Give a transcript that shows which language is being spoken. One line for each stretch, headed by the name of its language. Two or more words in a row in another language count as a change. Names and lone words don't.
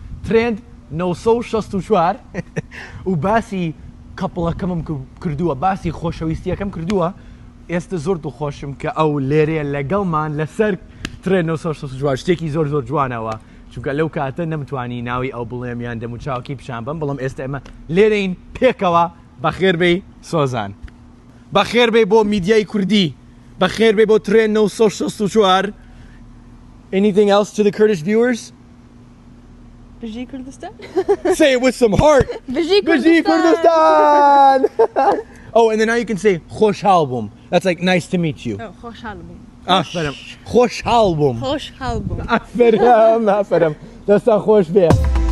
Central Kurdish: ترێند 964 و باسی کەپڵەکەمم کردووە باسی خۆشەویستیەکەم کردووە ئێستا زۆر دڵخۆشم کە ئەو لێرەیە لەگەڵمان لەسەر ترێن 964 شتێکی زۆر زۆر جوانەوە چونکە لەو کاتە نەمتوانی ناوی ئەو بڵێمیان دەموچاوکی پیشان بم بەڵام ئێستا ئێمە لێرەین پێکەوە بەخێربەی سۆزان بەخێربەی بۆ میدیای کوردی بەخێربەی بۆ ترێن 964
English: Anything else to the Kurdish viewers?
Central Kurdish: Bijji Kurdistan?
English: Say it with some heart!
Central Kurdish: Bijji Bijji Kurdistan!
English: Oh, and then now you can say
Central Kurdish: Khosh Halbum.
English: That's like nice to meet you.
Central Kurdish: Oh, Khosh Halbum. Aferin. Khosh Halbum. Khosh Halbum. Aferin, aferin. Dasta khosh be.